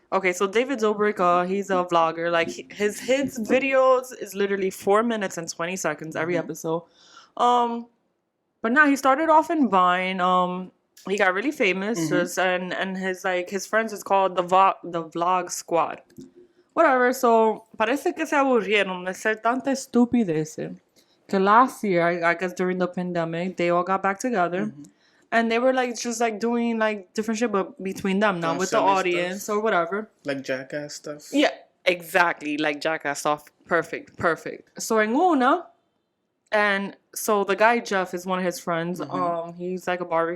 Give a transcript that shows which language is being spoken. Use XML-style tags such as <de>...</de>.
<en>Okay, so David Dobrik, he's a vlogger. Like his videos is literally 4 minutes and 20 seconds every episode. But now he started off in Vine. He got really famous, and his friends is called the Vlog Squad. Whatever.</en> <es>So parece que se aburrieron de ser tanta estupidez. Que</es> <en>last year, I guess during the pandemic, they all got back together. And they were like just like doing like different shit, but between them, not with the audience or whatever. Like Jackass stuff. Yeah, exactly. Like Jackass stuff. Perfect. So</en> <es>en una,</es> <en>and so the guy Jeff is one of his friends. He's like a barber.</en>